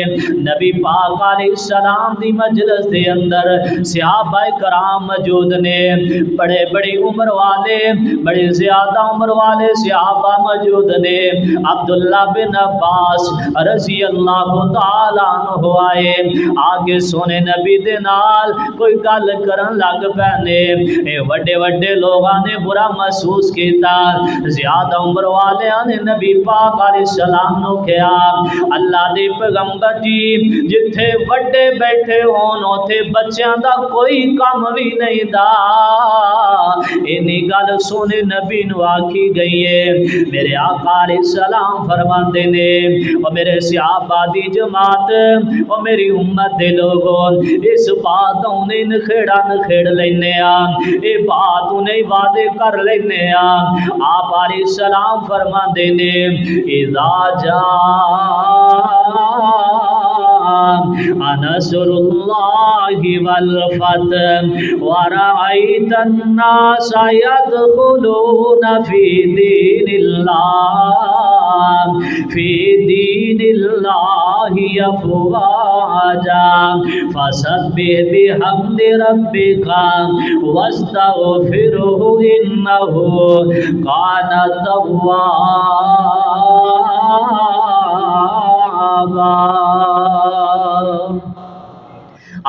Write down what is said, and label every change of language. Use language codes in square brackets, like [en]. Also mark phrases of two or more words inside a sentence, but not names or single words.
[pa] نبی پاک [ar] علیہ السلام [pa] دی مجلس دے اندر صحابہ کرام موجود نے، بڑے بڑی عمر والے بڑے زیادہ عمر والے صحابہ موجود نے۔ عبداللہ بن عباس [ar] رضی اللہ تعالیٰ عنہ [pa] آئے، آگے سونے نبی دے نال کوئی گل کرن لگ پینے، اے وڈے وڈے لوگاں نے برا محسوس کیتا، زیادہ عمر والے نے نبی پاک [ar] علیہ السلام [pa] نو کہا اللہ دے پیغمبر جی جتھے وڈے بیٹھے ہون اوتھے بچیاں دا کوئی کام بھی نہیں دا۔ اینی گل سونے نبی نو آکھی گئی ہے۔ میرے آقا [ar] علیہ السلام [pa] فرماندے نے او میرے صحابہ دی جماعت او میری امت دے لوگوں اس بات انہیں نکھیڑا نکھیڑ لینے آ، اے بات انہیں وعدے کر لینے آ۔ آپ [ar] علیہ السلام [pa] فرماندے نے اذا [ar] نصر اللہ والفتح ورأیت الناس يدخلون في دین اللہ افواجا فسبح بحمد ربک واستغفرہ انہ کان توابا۔